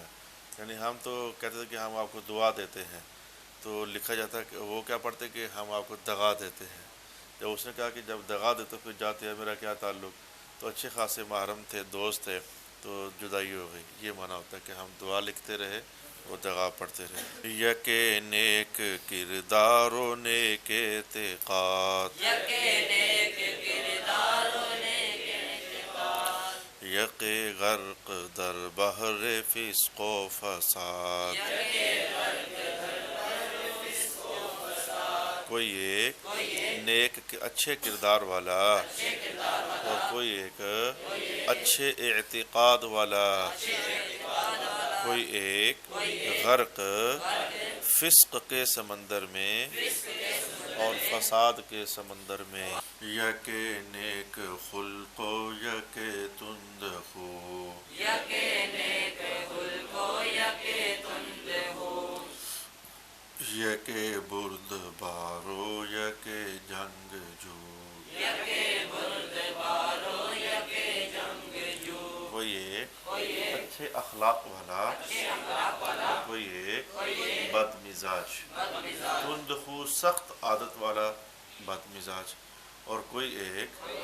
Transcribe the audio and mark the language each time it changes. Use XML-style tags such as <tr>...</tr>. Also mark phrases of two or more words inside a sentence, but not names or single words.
<ur>یعنی ہم تو کہتے تھے کہ ہم آپ کو دعا دیتے ہیں، تو لکھا جاتا ہے کہ وہ کیا پڑھتے کہ ہم آپ کو دغا دیتے ہیں۔ جب اس نے کہا کہ جب دغا دیتے پھر جاتے ہیں میرا کیا تعلق، تو اچھے خاصے محرم تھے، دوست تھے، تو جدائی ہو گئی۔ یہ معنی ہوتا ہے کہ ہم دعا لکھتے رہے وہ دغا پڑھتے رہے۔</ur> <fa>یک نیک کردار و نیک اعتقاد، یک غرق در بحر فسق و فساد،</fa> <ur>کوئی ایک نیک اچھے کردار والا اور کوئی ایک اچھے اعتقاد والا، کوئی ایک غرق فسق کے سمندر میں اور فساد کے سمندر میں۔</ur> <fa>یک نیک خلق و یک تند خو، یک برد بارو یک جنگ جو،</fa> <ur>کوئی ایک اچھے اخلاق والا اور کوئی ایک بد مزاج، تند خو سخت عادت والا بد مزاج، اور کوئی ایک</ur>